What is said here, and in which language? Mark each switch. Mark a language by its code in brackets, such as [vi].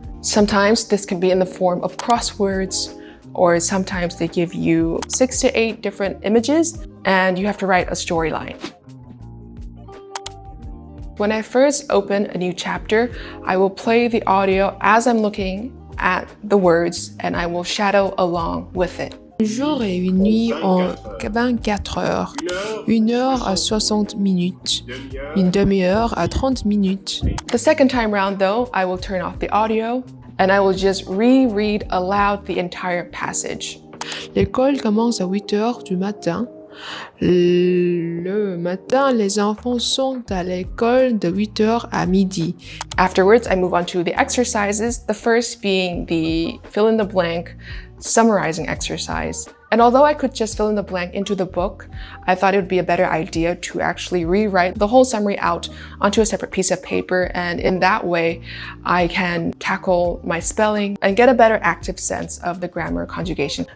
[en] Sometimes this can be in the form of crosswords, or sometimes they give you 6 to 8 different images and you have to write a storyline. When I first open a new chapter, I will play the audio as I'm looking at the words and I will shadow along with it. [fr] Un jour et une nuit en 24 heures, 1 heure à 60 minutes, une demi-heure à 30 minutes. [en] The second time round though, I will turn off the audio and I will just reread aloud the entire passage. [fr] L'école commence à 8 heures du matin. Le matin, les enfants sont à l'école de 8 heures à midi. [en] Afterwards, I move on to the exercises, the first being the fill-in-the-blank summarizing exercise. And although I could just fill in the blank into the book, I thought it would be a better idea to actually rewrite the whole summary out onto a separate piece of paper, and in that way, I can tackle my spelling and get a better active sense of the grammar conjugation.